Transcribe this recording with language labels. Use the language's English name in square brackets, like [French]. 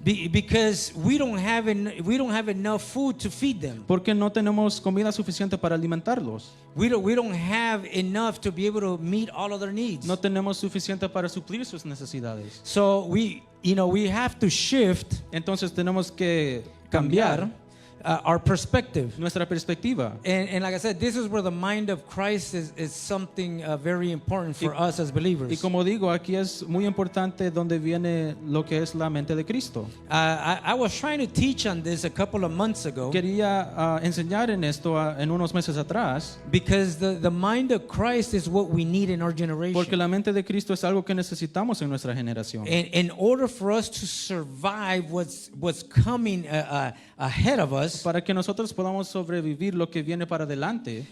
[English] Because we don't have enough food to feed them. [Spanish] Porque no tenemos comida suficiente para alimentarlos. [English] We don't have enough to be able to meet all of their needs. [Spanish] No tenemos suficiente para suplir sus necesidades. [English] So we have to shift, [Spanish] Entonces tenemos que cambiar cambiar [English] our perspective. [Spanish] nuestra perspectiva. [English] And like I said, this is where the mind of Christ is something very important for us as believers. [Spanish] Y como digo, aquí es muy importante donde viene lo que es la mente de Cristo. [English] I was trying to teach on this a couple of months ago [Spanish] Quería enseñar en esto en unos meses atrás, [English] because the mind of Christ is what we need in our generation. [Spanish] porque la mente de Cristo es algo que necesitamos en nuestra generación. [English] And in order for us to survive what's coming ahead of us, [Spanish] Para que nosotros podamos sobrevivir lo que viene para adelante,